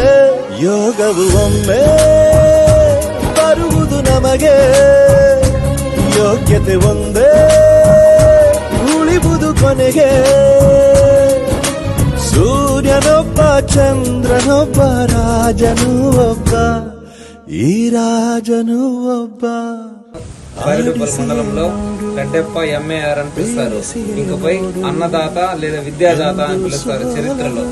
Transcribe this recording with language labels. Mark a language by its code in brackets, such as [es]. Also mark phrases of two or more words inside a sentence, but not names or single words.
[kn] ಯೋಗವು ಒಮ್ಮೆ ಬರುವುದು ನಮಗೆ, ಯೋಗ್ಯತೆ ಒಂದೇ ಉಳಿಬುದು ಕೊನೆಗೆ. ಸೂರ್ಯನೊಬ್ಬ, ಚಂದ್ರನೊಬ್ಬ, ರಾಜನು ಒಬ್ಬ, ಈ ರಾಜನು ಒಬ್ಬ. [te] బైరుపల్లి మండలంలో రెడ్డెప్ప ఎంఏఆర్ అని పిలుస్తారు. ఇంకపై అన్నదాత లేదా విద్యాదాత అని పిలుస్తారు చరిత్రలో.